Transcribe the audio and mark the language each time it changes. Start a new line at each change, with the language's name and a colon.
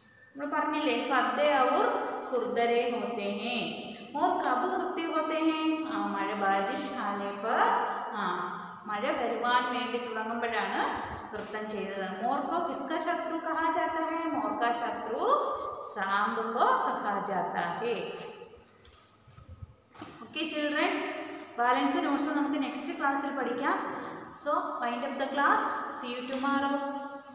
Malayalam: നമ്മൾ പറഞ്ഞില്ലേ,
Hindi: ഫദ്ദെ ഔർ ഖുർദരെ ഹോത്തെ ഹേ. मोर कब नृत्य होते हैं?
Malayalam: മഴ,
Hindi: ബാരിഷ് ആനെ पर
Malayalam: മഴ വരുവാൻ വേണ്ടി തുടങ്ങുമ്പോഴാണ് നൃത്തം ചെയ്തത്.
Hindi: मोर को किसका शत्रु कहा जाता है? मोर का शत्रु सांप को कहा जाता है.
English: okay children, balance notes
Malayalam: നമുക്ക്
English: next ക്ലാസ്സിൽ
Malayalam: പഠിക്കാം.
English: So wind up the class. See you tomorrow.